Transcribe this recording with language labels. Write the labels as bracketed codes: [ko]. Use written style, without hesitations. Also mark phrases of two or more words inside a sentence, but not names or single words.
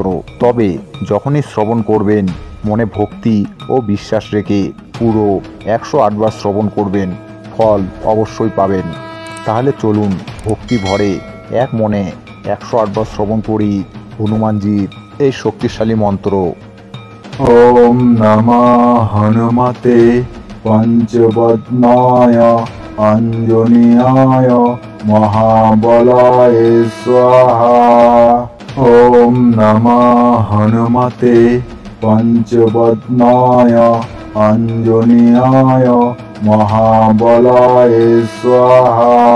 [bn] তবে যখনই শ্রবণ করবেন মনে ভক্তি ও বিশ্বাস রেখে পুরো 108 বার শ্রবণ করবেন, ফল অবশ্যই পাবেন। তাহলে চলুন ভক্তি ভরে এক মনে 108 বার শ্রবণ করি হনুমানজির এই শক্তিশালী মন্ত্র। [sa] ओम नमः हनुमते पञ्चवदनाय अञ्जनीयाय महाबलाय स्वाहा। ओम नमः हनुमते पञ्चवदनाय अञ्जनीयाय महाबलाय स्वाहा।